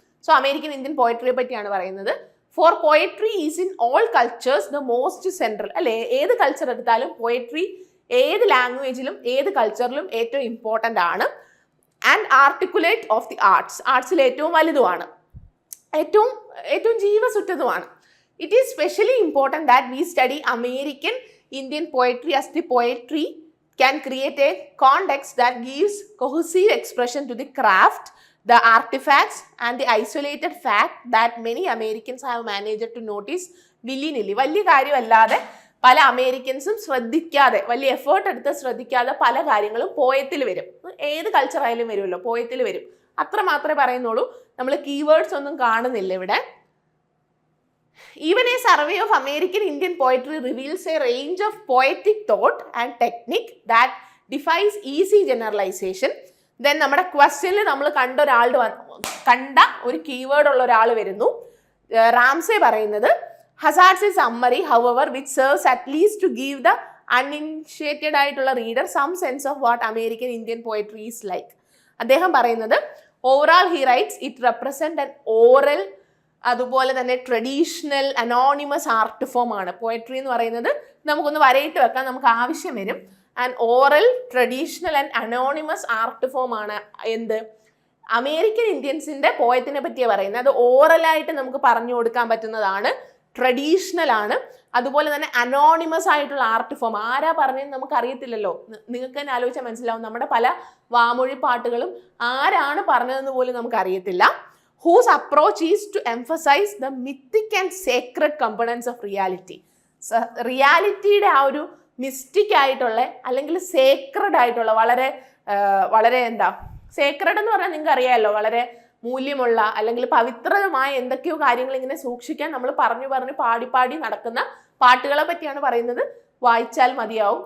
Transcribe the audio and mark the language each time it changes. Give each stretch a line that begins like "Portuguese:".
Malayalam: So American Indian പോയട്രിയെ പറ്റിയാണ് പറയുന്നത്.
English: For poetry is in all cultures the most central.
Malayalam: അല്ലെ, ഏത് കൾച്ചർ എടുത്താലും പോയട്രി ഏത് ലാംഗ്വേജിലും ഏത് കൾച്ചറിലും ഏറ്റവും ഇമ്പോർട്ടൻ്റ് ആണ്.
English: And articulate of the arts.
Malayalam: ആർട്സിൽ ഏറ്റവും വലുതുമാണ്, ഏറ്റവും ജീവസുറ്റതുമാണ്.
English: It is specially important that we study American Indian poetry as the poetry can create a context that gives cohesive expression to the craft, the artifacts and the isolated fact that many Americans have managed to notice willy-nilly.
Malayalam: വലിയ കാര്യമല്ലാതെ പല അമേരിക്കൻസും ശ്രദ്ധിക്കാതെ, വലിയ effort എടുത്ത് ശ്രദ്ധിക്കാതെ പല കാര്യങ്ങളും പോയത്തിൽ വരും. ഏത് കൾച്ചർ ആയാലും വരുമല്ലോ, പോയത്തിൽ വരും. അത്ര മാത്രമേ പറയുന്നുള്ളൂ. നമ്മൾ കീവേഡ്സ് ഒന്നും കാണുന്നില്ല ഇവിടെ.
English: Even a survey of American Indian poetry reveals a range of poetic thought and technique that defies easy generalization. Then
Malayalam: നമ്മുടെ ക്വസ്റ്റ്യനിൽ നമ്മൾ കണ്ട ഒരു കീവേഡ് ഉള്ള ഒരാൾ വരുന്നു. റാംസെ പറയുന്നത്
English: Hazard's a summary, however, which serves at least to give the uninitiated
Malayalam: ആയിട്ടുള്ള
English: reader some sense of what American Indian poetry is like.
Malayalam: അദ്ദേഹം പറയുന്നത്
English: overall he writes it represent an oral,
Malayalam: അതുപോലെ തന്നെ traditional anonymous art form ആണ്. Poetry എന്ന് പറയുന്നത് നമുക്കൊന്ന് വരയിട്ട് വെക്കാൻ നമുക്ക് ആവശ്യം വരും. And oral, traditional and anonymous art form ആണ് എന്ത്, അമേരിക്കൻ ഇന്ത്യൻസിന്റെ പോയത്തിനെ പറ്റിയാണ് പറയുന്നത്. അത് ഓറലായിട്ട് നമുക്ക് പറഞ്ഞു കൊടുക്കാൻ പറ്റുന്നതാണ്, ട്രഡീഷണൽ ആണ്. അതുപോലെ തന്നെ അനോണിമസ് ആയിട്ടുള്ള ആർട്ട് ഫോം. ആരാ പറഞ്ഞതെന്ന് നമുക്ക് അറിയത്തില്ലല്ലോ. നിങ്ങൾക്ക് തന്നെ ആലോചിച്ചാൽ മനസ്സിലാവും. നമ്മുടെ പല വാമൊഴി പാട്ടുകളും ആരാണ് പറഞ്ഞതെന്ന് പോലും നമുക്ക് അറിയത്തില്ല.
English: Whose approach is to emphasize the mythic and sacred components of reality.
Malayalam: റിയാലിറ്റിയുടെ ആ ഒരു മിസ്റ്റിക് ആയിട്ടുള്ള അല്ലെങ്കിൽ സേക്രഡ് ആയിട്ടുള്ള വളരെ എന്താ സേക്രഡ് എന്ന് പറഞ്ഞാൽ നിങ്ങൾക്ക് അറിയാമല്ലോ, വളരെ മൂല്യമുള്ള അല്ലെങ്കിൽ പവിത്രമായ എന്തൊക്കെയോ കാര്യങ്ങൾ ഇങ്ങനെ സൂക്ഷിക്കാൻ നമ്മൾ പറഞ്ഞു പാടി നടക്കുന്ന പാട്ടുകളെ പറ്റിയാണ് പറയുന്നത്. വായിച്ചാൽ മതിയാവും.